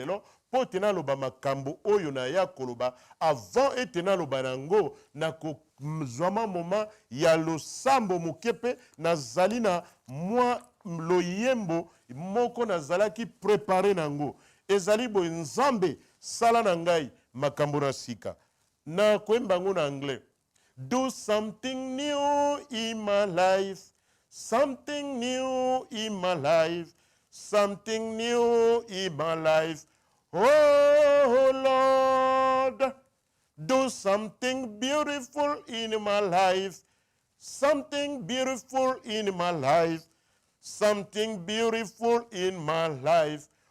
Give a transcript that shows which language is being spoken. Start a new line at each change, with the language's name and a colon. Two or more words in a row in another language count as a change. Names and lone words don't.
Lingala: lelo po ete naloba makambo oyo na ya koloba avant ete naloba nango na kozwama moment ya losambo moke mpe nazali na mwa loyembo moko nazalaki prepare nango ezali boye Nzambe sala na ngai makambo na sika na koyemba ngo na anglais
English: do something new in my life something new in my life something new in my life oh Lord do something beautiful in my life something beautiful in my life something beautiful in my life